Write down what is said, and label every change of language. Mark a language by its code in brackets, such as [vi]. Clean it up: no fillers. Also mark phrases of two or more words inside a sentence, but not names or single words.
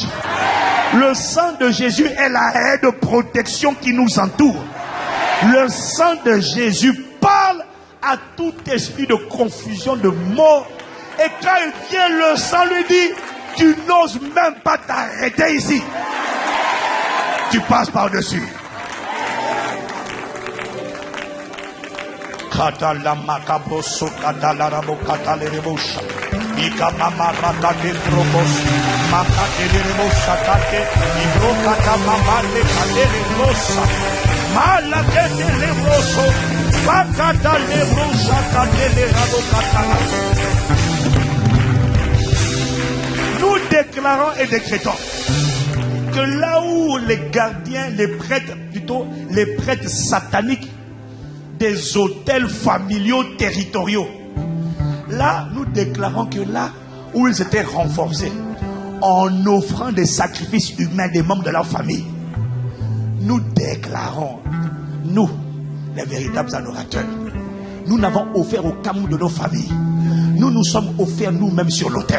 [fr] Le sang de Jésus est la haie de protection qui nous entoure. Le sang de Jésus parle à tout esprit de confusion, de mort. Et quand il vient, le sang lui dit, tu n'oses même pas t'arrêter ici. Tu passes par-dessus. Katala makabroso katala rabo katale rebosha. Ika mama rata de drobos. Makate de rebosha tate. Ibro kata mama de kate rebosha. Malake de rebroso. Bakata rebosha tate de rabo katala. Nous déclarons et décrétons que là où les gardiens, les prêtres, plutôt les prêtres sataniques des hôtels familiaux territoriaux, là nous déclarons que là où ils étaient renforcés en offrant des sacrifices humains des membres de leur famille, nous déclarons, nous les véritables adorateurs, nous n'avons offert aucun membre de nos familles, nous nous sommes offerts nous-mêmes sur l'autel.